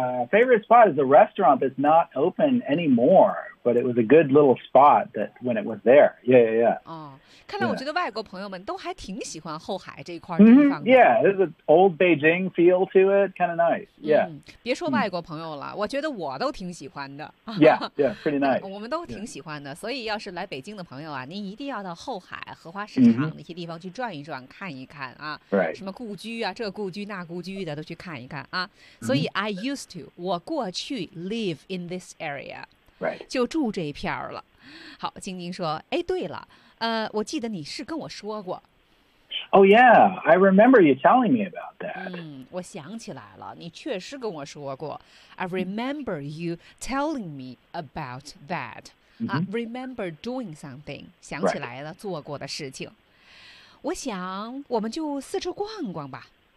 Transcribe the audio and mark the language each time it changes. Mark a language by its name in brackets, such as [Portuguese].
[English] Favorite spot is a restaurant that's not open anymore, but it was a good little spot that when it was there. Yeah. [Chinese] Oh, 看来我觉得外国朋友们都还挺喜欢后海这一块地方的。 [English] Mm-hmm, yeah, there's an old Beijing feel to it, kind of nice. Yeah. [Chinese] 别说外国朋友了，我觉得我都挺喜欢的。 [English] Yeah, pretty nice. [Chinese] 我们都挺喜欢的，所以要是来北京的朋友啊，您一定要到后海、荷花市场那些地方去转一转、看一看啊。 [English] Right. [Chinese] 什么故居啊，这故居那故居的都去看一看啊。所以 [English] I used to, [Chinese] 我过去 [English] live in this area. Right. [Chinese] 就住这一片儿了。好，晶晶说，哎，对了，我记得你是跟我说过。 [English] Oh, yeah, I remember you telling me about that. [Chinese] 我想起来了，你确实跟我说过。 [English] I remember you telling me about that. Remember doing something, [Chinese] 想起来了，做过的事情。我想我们就四处逛逛吧。